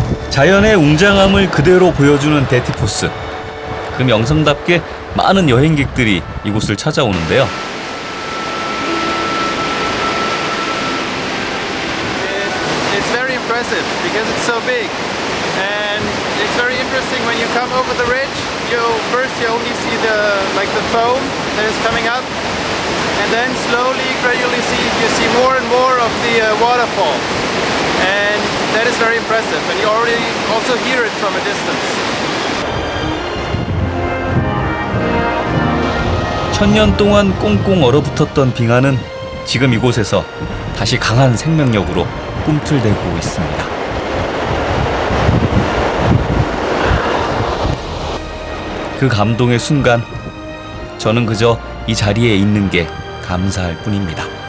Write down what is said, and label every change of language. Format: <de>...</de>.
<ko>자연의 웅장함을 그대로 보여주는 데티포스. 그 명성답게 많은 여행객들이 이곳을 찾아오는데요.</ko> <en>It's very impressive because it's so big, and it's very interesting when you come over the ridge. You only see the foam that is coming up, and then slowly, gradually you see more and more of the waterfall. And that is very impressive, and you already also hear it from a distance.</en> <ko>천년 동안 꽁꽁 얼어붙었던 빙하는 지금 이곳에서 다시 강한 생명력으로 꿈틀대고 있습니다. 그 감동의 순간, 저는 그저 이 자리에 있는 게 감사할 뿐입니다.</ko>